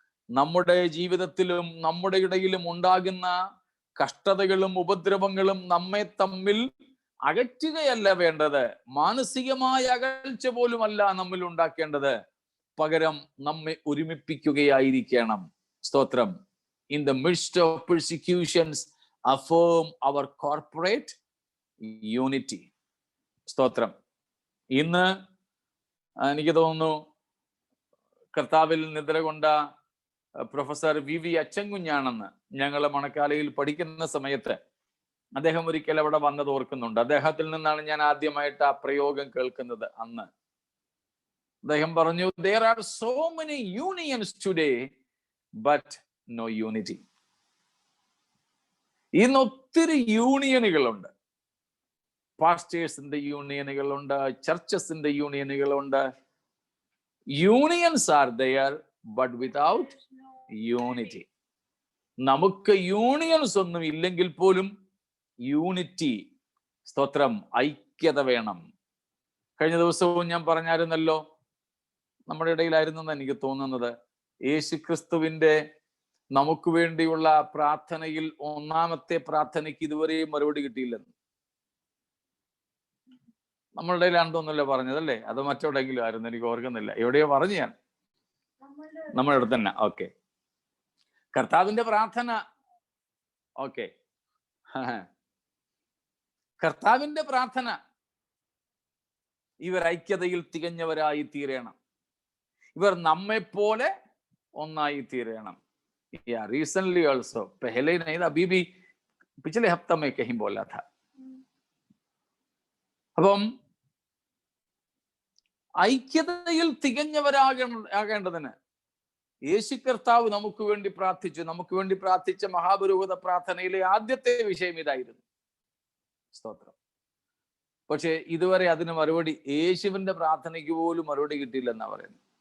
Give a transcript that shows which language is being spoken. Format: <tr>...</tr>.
<ml>നമ്മുടെ ജീവിതത്തിലും നമ്മുടെ ഇടയിലും ഉണ്ടാകുന്ന കഷ്ടതകളും ഉപദ്രവങ്ങളും നമ്മെ തമ്മിൽ അകറ്റുകയല്ല വേണ്ടത്. മാനസികമായ അകൽച്ച പോലുമല്ല നമ്മിൽ ഉണ്ടാക്കേണ്ടത്. പകരം നമ്മെ ഒരുമിപ്പിക്കുകയായിരിക്കണം. സ്തോത്രം.</ml> <en>In the midst of persecutions, affirm our corporate unity.</en> <ml>സ്തോത്രം. ഇന്ന് എനിക്ക് തോന്നുന്നു കർത്താവിൽ നിദ്ര കൊണ്ട പ്രൊഫസർ വി അച്ചൻകുഞ്ഞാണെന്ന് ഞങ്ങൾ മണക്കാലയിൽ പഠിക്കുന്ന സമയത്ത് അദ്ദേഹം ഒരിക്കൽ അവിടെ വന്നത് ഓർക്കുന്നുണ്ട്. അദ്ദേഹത്തിൽ നിന്നാണ് ഞാൻ ആദ്യമായിട്ട് ആ പ്രയോഗം കേൾക്കുന്നത്. അന്ന് അദ്ദേഹം പറഞ്ഞു,</ml> <en>there are so many unions today but no unity.</en> <ml>ഇന്ന് ഒത്തിരി യൂണിയനുകളുണ്ട്. പാസ്റ്റേഴ്സിന്റെ യൂണിയനുകളുണ്ട്, ചർച്ചസിന്റെ യൂണിയനുകളുണ്ട്.</ml> <en>Unions are there but without unity.</en> <ml>നമുക്ക് യൂണിയൻസ് ഒന്നും ഇല്ലെങ്കിൽ പോലും യൂണിറ്റി, സ്തോത്രം, ഐക്യത വേണം. കഴിഞ്ഞ ദിവസവും ഞാൻ പറഞ്ഞായിരുന്നല്ലോ, നമ്മുടെ ഇടയിലായിരുന്നെന്ന് എനിക്ക് തോന്നുന്നത്, യേശുക്രിസ്തുവിന്റെ നമുക്ക് വേണ്ടിയുള്ള പ്രാർത്ഥനയിൽ ഒന്നാമത്തെ പ്രാർത്ഥനയ്ക്ക് ഇതുവരെയും മറുപടി കിട്ടിയില്ലെന്ന് നമ്മളുടെ ഇടയിലാണെന്ന് തോന്നുന്നല്ലോ പറഞ്ഞതല്ലേ? അത് മറ്റെവിടെയെങ്കിലും ആയിരുന്നു, എനിക്ക് ഓർക്കുന്നില്ല. എവിടെയോ പറഞ്ഞു ഞാൻ. നമ്മുടെ അടുത്ത് തന്നെ. ഓക്കെ, കർത്താവിന്റെ പ്രാർത്ഥന. ഓക്കെ, കർത്താവിന്റെ പ്രാർത്ഥന, ഇവർ ഐക്യതയിൽ തികഞ്ഞവരായി തീരണം. ഇവർ നമ്മെപ്പോലെ ഒന്നായി തീരണം.</ml> <hi>रिसेंटली ऑल्सो, पहले नहीं था, अभी भी पिछले हफ्ता में कहीं बोला था.</hi> <ml>അപ്പം ഐക്യതയിൽ ആകേണ്ടതിന് യേശു കർത്താവ് നമുക്ക് വേണ്ടി പ്രാർത്ഥിച്ചു. നമുക്ക് വേണ്ടി പ്രാർത്ഥിച്ച മഹാപുരോഹിത പ്രാർത്ഥനയിലെ ആദ്യത്തെ വിഷയം ഇതായിരുന്നു. സ്തോത്രം. പക്ഷെ ഇതുവരെ അതിന് മറുപടി, യേശുവിന്റെ പ്രാർത്ഥനയ്ക്ക് പോലും മറുപടി കിട്ടിയില്ലെന്നാ പറയുന്നത്.</ml>